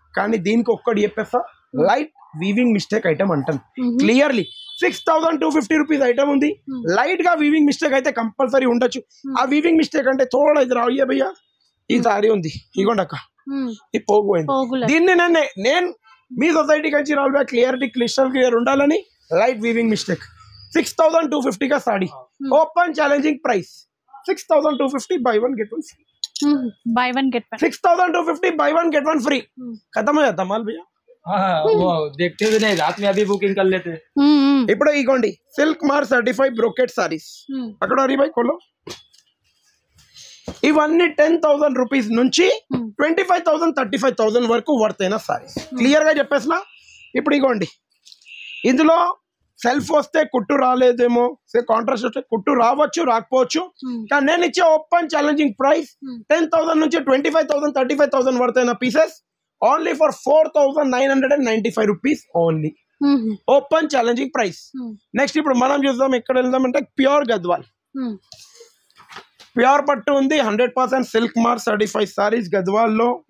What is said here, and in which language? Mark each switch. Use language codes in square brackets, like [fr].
[te] కానీ దీనికి ఒక్కటి చెప్పేస్తా, లైట్ వీవింగ్ మిస్టేక్ ఐటమ్ అంటాను క్లియర్లీ. 6,250 రూపీస్ ఐటమ్ ఉంది. లైట్ గా వీవింగ్ మిస్టేక్ అయితే కంపల్సరీ ఉండొచ్చు. ఆ వీవింగ్ మిస్టేక్ అంటే తోడ ఇది రాయ్యా భయ్యా, ఈ సారీ ఉంది ఇగోండి అక్క, ఈ పోగు పోయింది. దీన్ని నేను మీ సొసైటీ కంచి రావాలి క్లియరిటీ క్లిస్టల్ క్లియర్ ఉండాలని [hi] लाइट वीविंग मिस्टेक 6250 का sari open challenging price 6250 bye 1 gate 1 free bye 1 gate 1 6250 bye 1 gate 1 free खत्म हो जाता माल भैया वो देखते भी नहीं रात में अभी बुकिंग कर लेते [te] ఇప్పుడు ఇగోండి సిల్క్ మార్ సర్టిఫైడ్ బ్రోకెట్ సారీస్ అక్కడ హరి భాయ్ కొలో ఇవన్నీ 10,000 రూపీస్ నుంచి 25,000 35,000 వరకు వర్తైన సారీస్ క్లియర్ గా చెప్పేసిన ఇప్పుడు ఇగోండి ఇందులో సెల్ఫ్ వస్తే కుట్టు రాలేదేమో కాంట్రాస్ట్ వస్తే కుట్టు రావచ్చు రాకపోవచ్చు కానీ నేను ఇచ్చే ఓపెన్ ఛాలెంజింగ్ ప్రైస్ 10,000 నుంచి 25,000 35,000 వర్తైన pieces only for 4,995 rupees only open challenging price next ఇప్పుడు మనం చూద్దాం ఎక్కడ వెళ్దామంటే ప్యూర్ గద్వాల్ ప్యూర్ పట్టు ఉంది 100% సిల్క్ మార్ సర్టిఫైడ్ సారీస్ గద్వాల్ లో